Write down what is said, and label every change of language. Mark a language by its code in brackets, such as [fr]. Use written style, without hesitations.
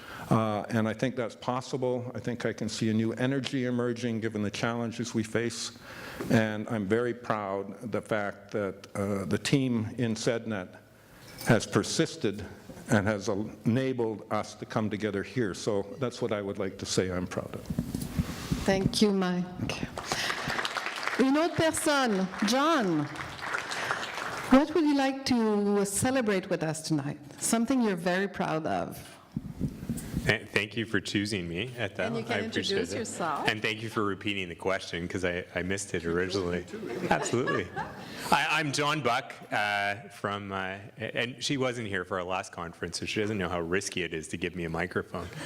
[en] And I think that's possible. I think I can see a new energy emerging given the challenges we face. And I'm very proud of the fact that the team in CCEDNet has persisted and has enabled us to come together here. So that's what I would like to say I'm proud of. Thank you, Mike. [fr] Une autre personne, John. [en] What would you like to celebrate with us tonight? Something you're very proud of. Thank you for choosing me at that. And you can introduce yourself. And thank you for repeating the question, because I missed it originally. Absolutely. I'm John Buck from, and she wasn't here for our last conference, so she doesn't know how risky it is to give me a microphone.